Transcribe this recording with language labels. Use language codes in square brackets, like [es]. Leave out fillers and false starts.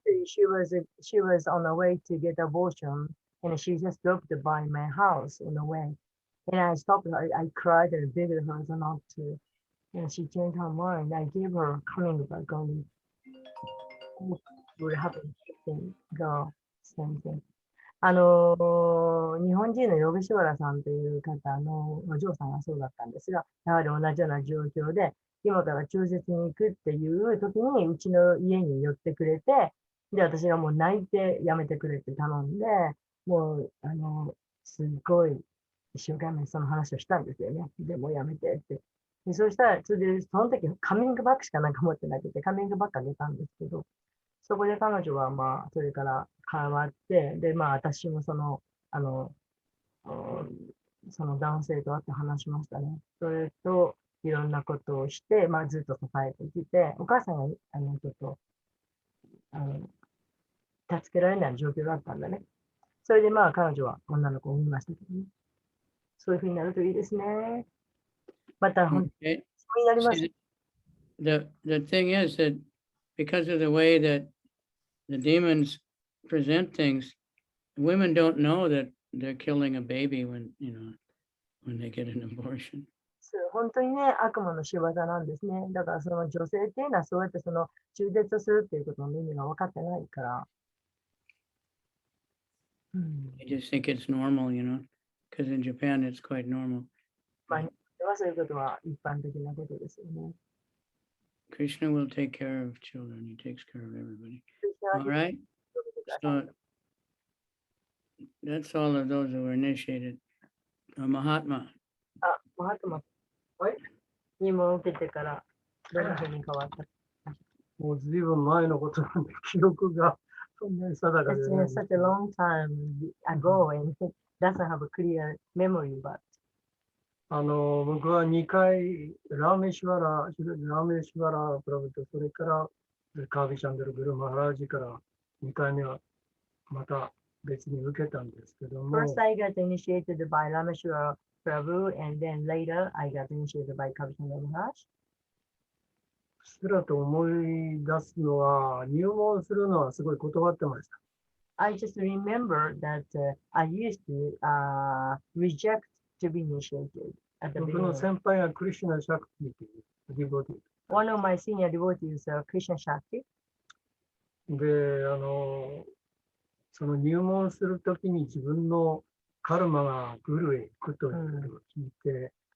[en] She was on the way to get abortion, and she just dropped by my house on the way. And I stopped her. I cried and begged her not to. And she changed her mind. I gave her coming back on what would happen to go same thing. [ja] 日本人のヨゲシュワラさんという方のお嬢さんがそうだったんですが、やはり同じような状況で、今から中絶に行くっていう時に、うちの家に寄ってくれて、で、私がもう泣いてやめてくれって頼んで、もう、すごい一生懸命その話をしたんですよね。でもうやめてって。でそうしたら、それで、その時カミングバックしかなんか持ってなくて、カミングバックあげたんですけど、そこで彼女はまあ、それから変わって、で、まあ、私もその男性と会って話しましたね。それと、いろんなことをして、まあ、ずっと支えてきて、お母さんが、ちょっと、助けられない状況だったんだね。それでまあ、彼女は女の子を産みましたけどね。そういうふうになるといいですね。また、本当になります。 [en] The thing is that because of the way that the demons present things, women don't know that they're killing a baby when they get an abortion. [ja] 本当にね、悪魔の仕業なんですね。だからその女性っていうのはそうやってその中絶するっていうことの意味が分かってないから。 [en] I just think it's normal, because in Japan it's quite normal. [ja] まあ、そういうことは一般的なことですよね。 [en] Krishna will take care of children. He takes care of everybody. All right. So that's all of those who were initiated. Mahatma. [ja] マハトマにも受けてからどんなふうに変わった？もうずいぶん前のことなんで、記憶がそんなに定かではない。 [en] It's been such a long time ago, and doesn't have a clear memory about. [ja] 僕は2回、ラーメシュワラプラブと、それからカービチャンドル・グルマハラージから2回目はまた別に受けたんですけども、 [en] First, I got initiated by Rameshwara Prabhu, and then later I got initiated by Kavichandra Maharaj. [ja] すらと思い出すのは、入門するのはすごい断ってました。 [en] I just remember that I used to reject to be initiated at the [ja] 僕の [en] beginning. [ja] 先輩がクリシュナ・シャクティというディボティ [en] One of my senior devotees, Krishna Shakti, [ja] で、その入門するときに自分のカルマがグルへ行くということを聞いて、